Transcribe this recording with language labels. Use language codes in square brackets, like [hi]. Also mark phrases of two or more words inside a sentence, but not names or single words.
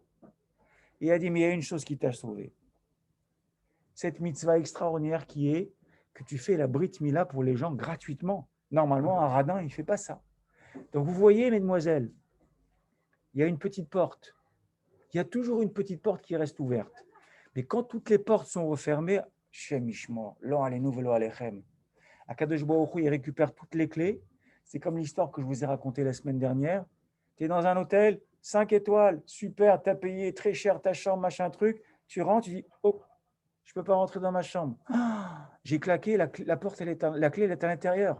[fr] Et il a dit, mais il y a une chose qui t'a sauvé. Cette mitzvah extraordinaire qui est que tu fais la [he] ברית מילה [fr] pour les gens gratuitement. Normalement, un radin, il ne fait pas ça. Donc, vous voyez, mesdemoiselles, il y a une petite porte. Il y a toujours une petite porte qui reste ouverte. Mais quand toutes les portes sont refermées, [he] השם ישמור, לא עלינו ולא עליכם. [fr] Akadosh Baruch Hu, il récupère toutes les clés. C'est comme l'histoire que je vous ai racontée la semaine dernière. Tu es dans un hôtel, 5 étoiles, super, tu as payé très cher ta chambre, machin truc. Tu rentres, tu dis, oh, je ne peux pas rentrer dans ma chambre. Ah, j'ai claqué, la porte, la clé, elle est à l'intérieur.